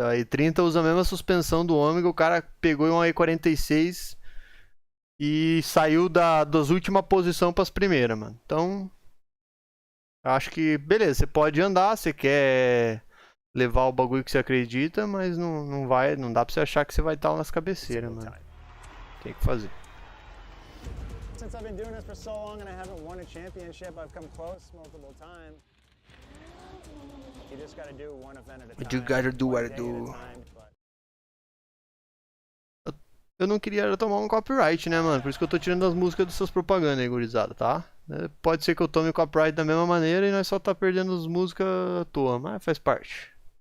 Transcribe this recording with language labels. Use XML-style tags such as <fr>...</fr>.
<pt>A E30 usa a mesma suspensão do ômega, o cara pegou uma E46 e saiu das últimas posições pras primeiras, mano. Então, acho que, beleza, você pode andar, você quer levar o bagulho que você acredita, mas não dá pra você achar que você vai estar nas cabeceiras, mano. Tem que fazer.</pt> <en>Since I've been doing this for so long and I haven't won a championship, I've come close multiple times. You just gotta do one event at a time. You gotta do what I do.</en> <pt>Eu não queria tomar um copyright, né, mano? Por isso que eu tô tirando as músicas das suas propagandas aí, gurizada, tá? Pode ser que eu tome o copyright da mesma maneira e nós só tá perdendo as músicas à toa, mas faz parte.</pt>